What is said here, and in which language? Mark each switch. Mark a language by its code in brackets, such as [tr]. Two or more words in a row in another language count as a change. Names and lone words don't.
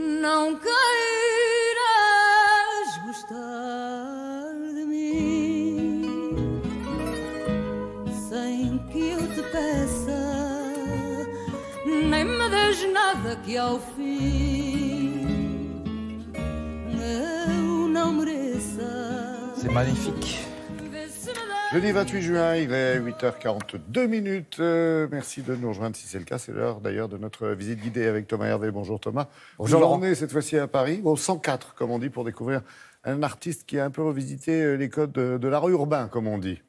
[pt] não queiras gostar de mim sem que eu te peça, nem me des nada que ao fim eu não mereça. [fr] C'est magnifique. Jeudi 28 juin, il est 8h42. Merci de nous rejoindre si c'est le cas. C'est l'heure d'ailleurs de notre visite guidée avec Thomas Hervé. Bonjour Thomas. Bonjour Vous Laurent. emmenez cette fois-ci à Paris, au 104 comme on dit, pour découvrir un artiste qui a un peu revisité les codes de l'art urbain, comme on dit.